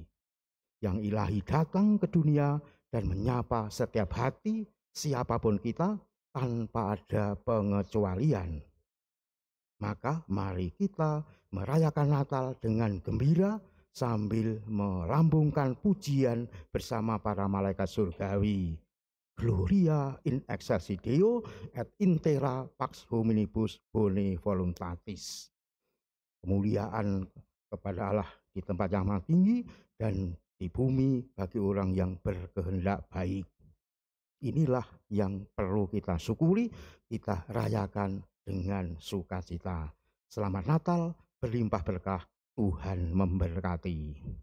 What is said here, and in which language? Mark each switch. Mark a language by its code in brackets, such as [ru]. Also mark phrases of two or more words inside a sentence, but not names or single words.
[id] Yang ilahi datang ke dunia dan menyapa setiap hati siapapun kita tanpa ada pengecualian. Maka mari kita merayakan Natal dengan gembira sambil melambungkan pujian bersama para malaikat surgawi. [la] Gloria in excelsis Deo et in terra pax hominibus bone voluntatis. [id] Kemuliaan kepada Allah di tempat yang maha tinggi dan di bumi bagi orang yang berkehendak baik. Inilah yang perlu kita syukuri, kita rayakan dengan sukacita. Selamat Natal, berlimpah berkah, Tuhan memberkati.